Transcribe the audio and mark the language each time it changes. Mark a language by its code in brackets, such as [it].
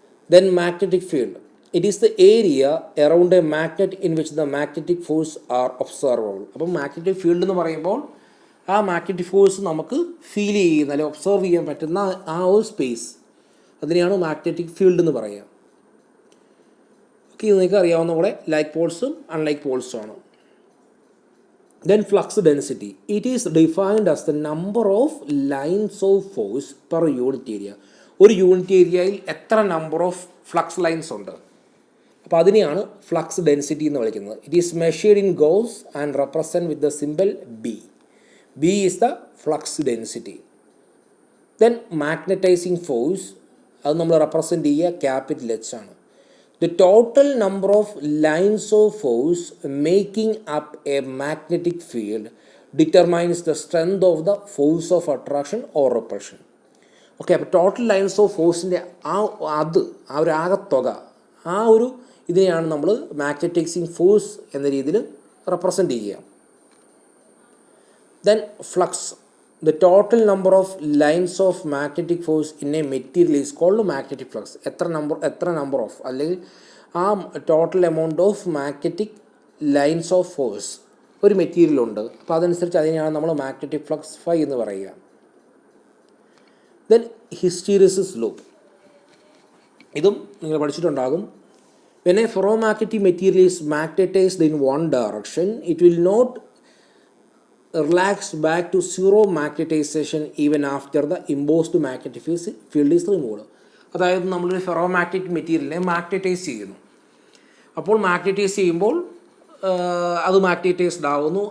[en] Then magnetic field, it is the area around a magnet in which the magnetic force are observable. [ml] അപ്പം magnetic field എന്ന് പറയുമ്പോൾ ആ magnetic force നമുക്ക് feel ചെയ്യുന്ന അല്ലെങ്കിൽ observe ചെയ്യാൻ പറ്റുന്ന ആ ഒരു സ്പേസ്, അതിനെയാണ് മാഗ്നറ്റിക് ഫീൽഡ് എന്ന് പറയുക. ഓക്കെ, ഇത് നിങ്ങൾക്ക് അറിയാവുന്ന പോലെ ലൈക്ക് പോൾസും അൺലൈക്ക് പോൾസും ആണ്. [en] Then flux density, it is defined as the number of lines of force per unit area. [ml] ഒരു യൂണിറ്റ് ഏരിയയിൽ എത്ര നമ്പർ ഓഫ് ഫ്ലക്സ് ലൈൻസ് ഉണ്ട്, അപ്പോൾ അതിനെയാണ് ഫ്ലക്സ് ഡെൻസിറ്റി എന്ന് വിളിക്കുന്നത്. [en] It is measured in gauss and represent with the symbol B. B is the flux density. Then magnetising force, [ml] അത് നമ്മൾ റെപ്രസെൻറ്റ് ചെയ്യുക ക്യാപിറ്റൽ H ആണ്. [en] The total number of lines of force making up a magnetic field determines the strength of the force of attraction or repulsion. [ml] Okay, അപ്പോൾ total lines of ഫോഴ്സിൻ്റെ ഒരു ആകത്തുക, ആ ഒരു ഇതിനെയാണ് നമ്മൾ മാഗ്നറ്റൈസിങ് ഫോഴ്സ് എന്ന രീതിയിൽ റെപ്രസെൻറ്റ് ചെയ്യുക. [en] Then flux, the total number of lines of magnetic force in a material is called magnetic flux. [ml] എത്ര നമ്പർ ഓഫ് അല്ലെങ്കിൽ ആ total amount of magnetic lines of force ഒരു മെറ്റീരിയലുണ്ട്, അപ്പോൾ അതനുസരിച്ച് അതിനെയാണ് നമ്മൾ മാഗ്നറ്റിക് ഫ്ലക്സ് ഫൈ എന്ന് പറയുക. ദെൻ ഹിസ്റ്റീറിസിസ് ലൂപ്പ്, ഇതും നിങ്ങൾ പഠിച്ചിട്ടുണ്ടാകും. [en] when a ferromagnetic material is magnetized in one direction, it will not relaxed back to zero magnetization even after the imposed magnetic field is removed. [ml] അതായത് നമ്മളൊരു ഫെറോമാഗ്നറ്റിക് മെറ്റീരിയലിനെ magnetize ചെയ്യുന്നു. അപ്പോൾ magnetize ചെയ്യുമ്പോൾ അത് മാഗ്നറ്റൈസ്ഡ് ആവുന്നു.